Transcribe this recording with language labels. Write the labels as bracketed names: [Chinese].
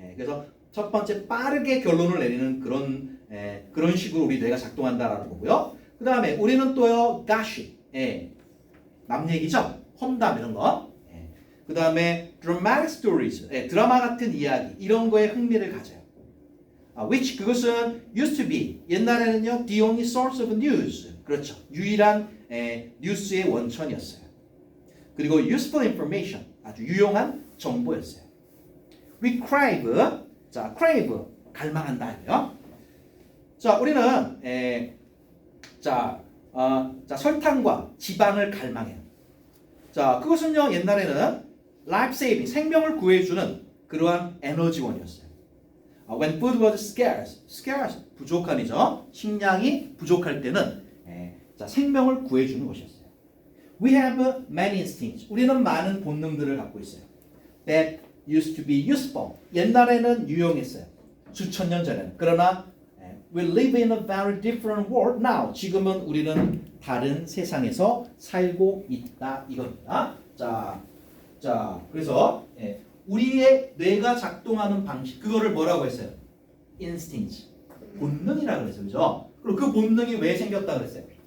[Korean] 그래서 첫 번째 빠르게 결론을 내리는 그런 식으로 우리 뇌가 작동한다라는 거고요. 그 다음에 우리는 또요, gossip, 남 얘기죠, 험담 이런 거. 그 다음에 [English] dramatic stories, [Korean] 드라마 같은 이야기 이런 거에 흥미를 가져요. [English] which [Korean] 그것은 [English] used to be [Korean] 옛날에는요, [English] the only source of news, [Korean] 그렇죠, 유일한 뉴스의 원천이었어요. 그리고 [English] useful information, [Korean] 아주 유용한 정보였어요. [English] We crave, 자, crave [Korean] 갈망한다요. 자, 우리는 자, 설탕과 지방을 갈망해요. 자, 그것은요, 옛날에는 life saving, 생명을 구해주는 그러한 에너지원이었어요. [English] When food was scarce, [Korean] 부족함이죠. 식량이 부족할 때는 자, 생명을 구해주는 것이었어요. [English] We have many instincts. [Korean] 우리는 많은 본능들을 갖고 있어요. [English] That used to be useful. [Korean] 옛날에는 유용했어요. 수천 년 전에는. 그러나 [English] we live in a very different world now. [Korean] 지금은 우리는 다른 세상에서 살고 있다 이겁니다. 자, 그래서 우리의 뇌가 작동하는 방식, 그거를 뭐라고 했어요? instinct, 본능이라고 그랬어요, 그죠? 그리고 그 본능이 왜 생겼다 그랬어요?